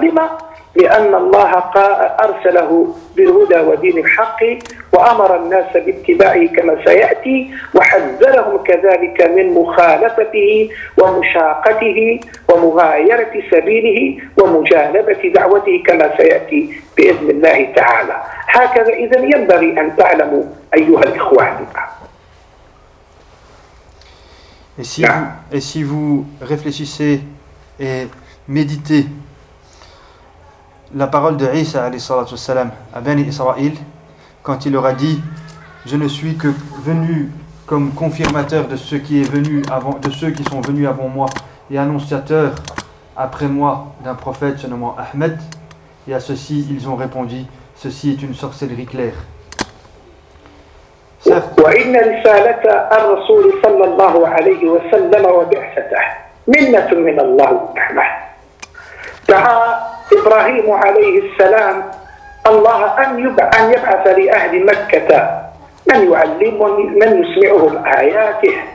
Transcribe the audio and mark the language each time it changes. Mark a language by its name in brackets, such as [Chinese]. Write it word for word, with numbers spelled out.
[Arabic] لما؟ لأن الله أرسله بالهدى ودين الحق وأمر الناس باتباعه كما سيأتي وحذرهم كذلك من مخالفته ومشاقته ومغايرة سبيله ومجانبة دعوته كما سيأتي بإذن الله تعالى. هكذا إذن ينبغي أن تعلموا أيها الإخوان. [French] Et si, vous, et si vous réfléchissez et méditez la parole de Isa alayhi salatu wassalam à Bani Israël, quand il leur a dit « Je ne suis que venu comme confirmateur de ce qui est venu avant, de ceux qui sont venus avant moi, et annonciateur après moi d'un prophète se nommant Ahmed. Et à ceci ils ont répondu: ceci est une sorcellerie claire. [Arabic] Certes, إبراهيم عليه السلام الله أن يبعث لأهل مكة من يعلمهم من يسمعهم آياته